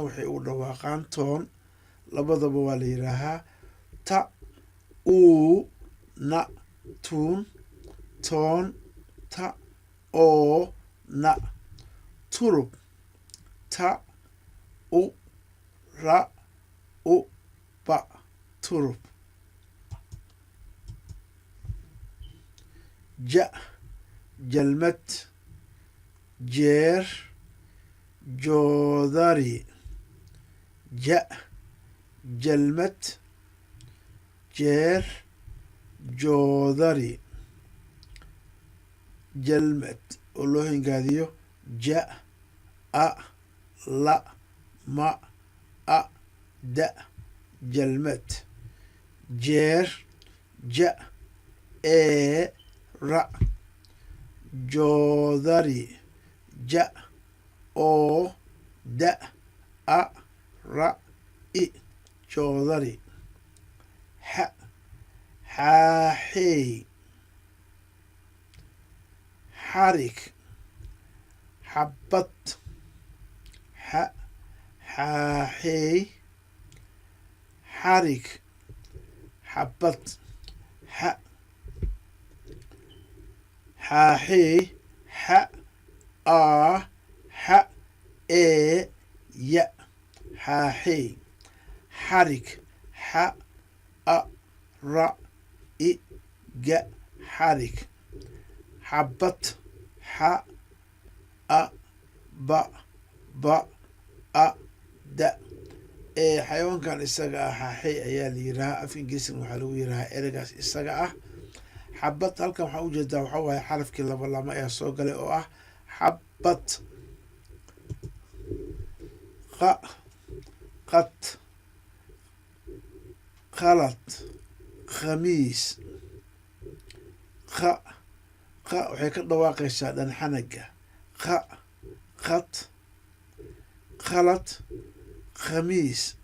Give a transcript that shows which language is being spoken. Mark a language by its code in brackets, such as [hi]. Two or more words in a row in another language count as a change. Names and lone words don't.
[so] waxay ugu dhawaaqaan toon labadaba waa la yidhaahaa ta uu na tuun toon ta oo na turub ta u ra u ba turub ja jalmad jeer joodari ja jalmad jeer joodari jalmad oo loo hingaadiyo ja a la ma a da jalmad jeer ja ee ra joodari ja oo da a ra i joodari xa xaaxeey xarig xabad xa xaaxeey xarig xabad xa xaaxeey xa aa xa ee ya xaaxeey xarig xa a ra i ga xarig xabad xa a ba a da xayawaankan isaga ah xaaxey ayaa la yidhahaa [en] af ingiriisina [so] waxaa lagu yidhahaa ereygaas isaga ah xabad halkan waxaa ujeedaa waxaa waaye xarafkii labalama ayaa soo galay oo ah xabad qa qad qalad khamiis qa waxay ka dhawaaqaysaa dhanxanaga qa qad qalad khamiis